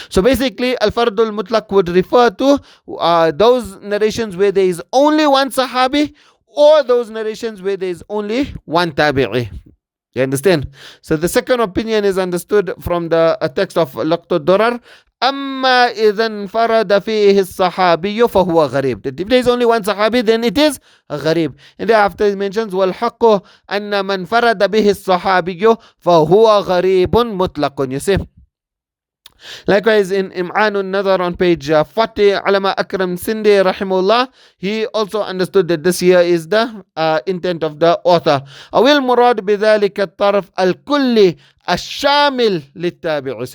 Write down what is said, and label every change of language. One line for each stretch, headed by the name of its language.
English: So basically Al-Fardul Mutlaq would refer to those narrations where there is only one Sahabi, or those narrations where there is only one tabi'i. You understand? So the second opinion is understood from the text of Laqtu Durar.
Arabic: أما إذا انفرد فيه الصحابي فهو غريب.
English: That if there is only one sahabi, then it is غريب. And thereafter he mentions
Arabic: والحق أن من فرد به الصحابي فهو غريب مطلق.
English: You see? Likewise, in an-Naḍar on page 40, Alama Akram Sindi rahimullah, he also understood that this here is the intent of the author.
Arabic: أو المراد بذلك الطرف الكلي الشامل للتابع.